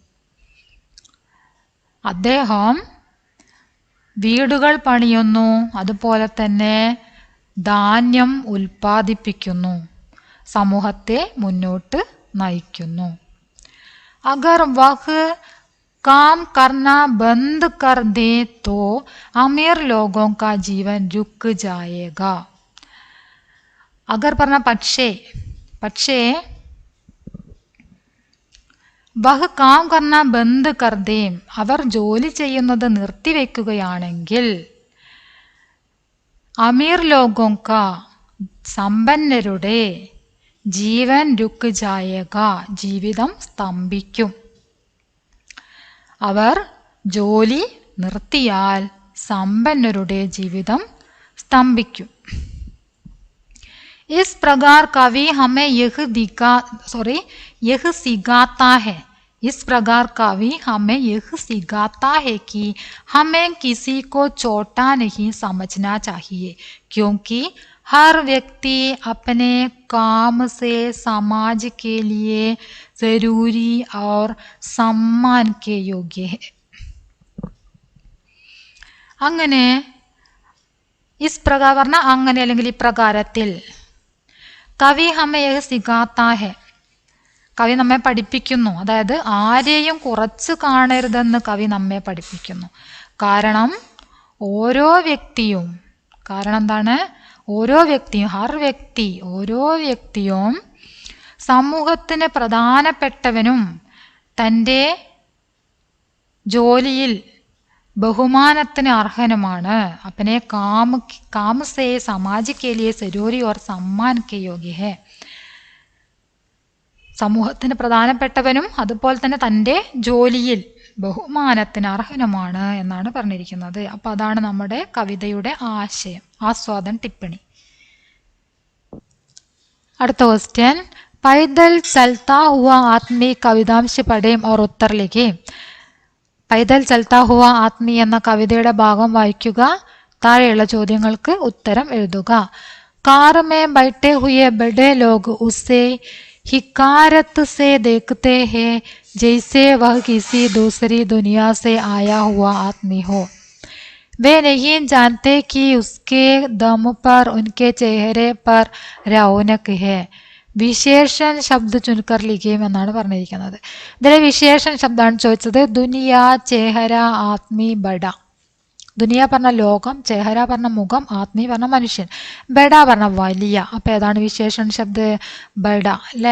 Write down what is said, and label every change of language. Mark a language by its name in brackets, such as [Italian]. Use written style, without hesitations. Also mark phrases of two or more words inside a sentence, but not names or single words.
[Malayalam] അദ്ദേഹം വീടുകൾ പണിയുന്നു, അതുപോലെ തന്നെ ധാന്യം ഉൽപ്പാദിപ്പിക്കുന്നു, സമൂഹത്തെ മുന്നോട്ട് നയിക്കുന്നു. [Hindi] अगर वह काम करना बंद कर दे तो अमीर लोगों का जीवन रुक जाएगा. അഗർ [Malayalam] പറഞ്ഞ പക്ഷേ, പക്ഷേ [Hindi] वह काम करना बंद कर दें, [Malayalam] അവർ ജോലി ചെയ്യുന്നത് നിർത്തിവെക്കുകയാണെങ്കിൽ, [Hindi] अमीर लोगों का സമ്പന്നരുടെ जीवन रुक जाएगा [Malayalam] ജീവിതം സ്തംഭിക്കും. അവർ ജോലി നിർത്തിയാൽ സമ്പന്നരുടെ ജീവിതം സ്തംഭിക്കും. [Hindi] इस प्रकार कवि हमें यह सिखाता है, इस प्रकार कवि हमें यह सिखाता है कि हमें किसी को छोटा नहीं समझना चाहिए, क्योंकि हर व्यक्ति अपने काम से समाज के लिए जरूरी और सम्मान के योग्य है. [Malayalam] അങ്ങനെ [Hindi] इस प्रकार [Malayalam] പറഞ്ഞ അങ്ങനെ അല്ലെങ്കിൽ ഇപ്രകാരത്തിൽ, കവി [Hindi] हमें सिखाता है, [Malayalam] കവി നമ്മെ പഠിപ്പിക്കുന്നു, അതായത് ആരെയും കുറച്ച് കാണരുതെന്ന് കവി നമ്മെ പഠിപ്പിക്കുന്നു. കാരണം ഓരോ വ്യക്തിയും, കാരണം എന്താണ്? ഓരോ വ്യക്തിയും, ഓരോ വ്യക്തിയും സമൂഹത്തിന് പ്രധാനപ്പെട്ടവനും തൻ്റെ ജോലിയിൽ ബഹുമാനത്തിന് അർഹനുമാണ്. [Hindi] अपने काम से समाज के लिए जरूरी और सम्मान के योग्य है. [Malayalam] സമൂഹത്തിന് പ്രധാനപ്പെട്ടവനും അതുപോലെ തന്നെ തൻ്റെ ജോലിയിൽ ബഹുമാനത്തിന് അർഹനുമാണ് എന്നാണ് പറഞ്ഞിരിക്കുന്നത്. അപ്പൊ അതാണ് നമ്മുടെ കവിതയുടെ ആശയം. [Hindi] आस्वादन टिप्पणी. അടുത്ത ക്വസ്റ്റ്യൻ, पैदल चलता हुआ आदमी कवितांश पढ़ें और उत्तर लिखें. [Malayalam] പൈദൽ ചൽത്താ ഹുവാ ആത്മീ എന്ന കവിതയുടെ ഭാഗം വായിക്കുക, താഴെയുള്ള ചോദ്യങ്ങൾക്ക് ഉത്തരം എഴുതുക. [Hindi] कार में बैठे हुए बड़े लोग उसे हिकारत से देखते हैं जैसे वह किसी दूसरी दुनिया से आया हुआ आदमी हो. वे नहीं जानते कि उसके दम पर उनके चेहरे पर रौनक है. विशेषण शब्द चुनकर लिखें [Malayalam] എന്നാണ് പറഞ്ഞിരിക്കുന്നത്. ഇതിലെ വിശേഷൻ ശബ്ദമാണ് ചോദിച്ചത്. [Hindi] दुनिया, चेहरा, आदमी, बड़ा. [Malayalam] ദുനിയ പറഞ്ഞ ലോകം, ചെഹര പറഞ്ഞ മുഖം, ആത്മീ പറഞ്ഞ മനുഷ്യൻ, ബഡ പറഞ്ഞ വലിയ. അപ്പൊ ഏതാണ് [Hindi] विशेषण शब्द? [Malayalam] ബഡ അല്ലേ?